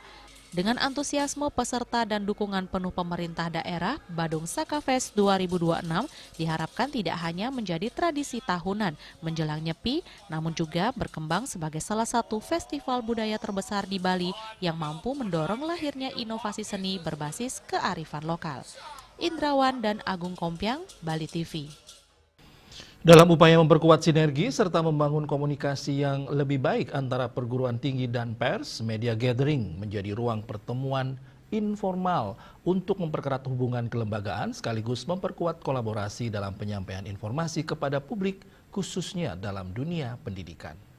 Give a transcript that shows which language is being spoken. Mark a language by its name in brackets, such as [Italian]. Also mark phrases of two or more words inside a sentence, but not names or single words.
[Indonesian] Dengan antusiasme peserta dan dukungan penuh pemerintah daerah, Badung Saka Fest 2026 diharapkan tidak hanya menjadi tradisi tahunan menjelang Nyepi, namun juga berkembang sebagai salah satu festival budaya terbesar di Bali yang mampu mendorong lahirnya inovasi seni berbasis kearifan lokal. Indrawan dan Agung Kompiang, Bali TV. Dalam upaya memperkuat sinergi serta membangun komunikasi yang lebih baik antara perguruan tinggi dan pers, Media Gathering menjadi ruang pertemuan informal untuk memperkerat hubungan kelembagaan sekaligus memperkuat kolaborasi dalam penyampaian informasi kepada publik, khususnya dalam dunia pendidikan.